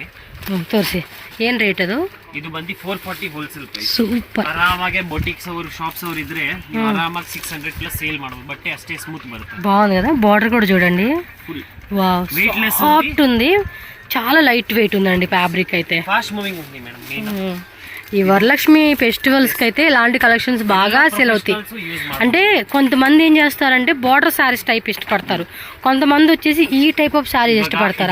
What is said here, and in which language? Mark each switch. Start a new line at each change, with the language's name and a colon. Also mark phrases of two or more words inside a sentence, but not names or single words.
Kannada: ತೋರಿಸಿ ಏನು ರೇಟ್ ಅದು. ಇದು ಬಂದು 440
English: wholesale price.
Kannada: ಸೂಪರ್. ಆರಾಮಾಗಿ ಬೊಟಿಕ್ಸ್ ಅವರು ಶಾಪ್ಸ್ ಅವರು ಇದ್ರೆ ನೀವು ಆರಾಮಾಗಿ 600
English: plus sale
Kannada: ಮಾಡಬಹುದು. ಬಟ್ಟೆ ಅಷ್ಟೇ ಸ್ಮೂತ್ ಬರುತ್ತೆ.
Telugu: బాగుంది కదా, బార్డర్ కూడా చూడండి. ఫుల్ వావ్, వెయిట్లెస్ సాఫ్ట్ ఉంది, చాలా
English: light weight
Telugu: ఉందండి ఫ్యాబ్రిక్ అయితే.
English: fast moving
Telugu: ఉంది మేడం. మెయిన్ ఈ వరలక్ష్మి ఫెస్టివల్స్కి అయితే ఇలాంటి కలెక్షన్స్ బాగా సేల్ అవుతాయి. అంటే కొంతమంది ఏం చేస్తారంటే
English: border sarees type
Telugu: ఇష్టపడతారు, కొంతమంది వచ్చేసి ఈ
English: type of sarees
Telugu: ఇష్టపడతారు.